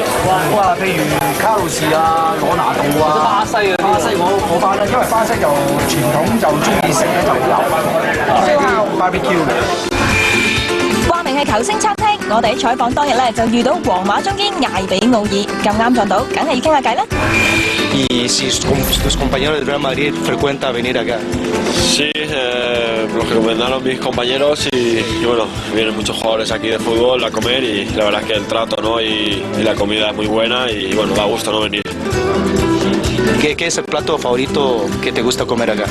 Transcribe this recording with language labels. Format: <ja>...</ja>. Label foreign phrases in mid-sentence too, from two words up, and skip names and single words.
<yue>哇，譬如卡路士啊、羅拿度啊，巴西啊，巴西我翻咧，因為巴西就傳統就中意食咧就牛燒烤 barbecue 嘅。話明係球星餐廳，我哋喺採訪當日就遇到皇馬中堅艾比奧爾，咁啱撞到，梗係要傾下偈啦。</yue> <es>Y si tus compañeros del Real Madrid frecuentan venir acá. Sí, los que recomendaron mis compañeros y bueno, vienen muchos jugadores aquí de fútbol a comer y la verdad es que el trato y la comida es muy buena y bueno, da gusto no venir. ¿Qué es el plato favorito que te gusta comer acá?</es>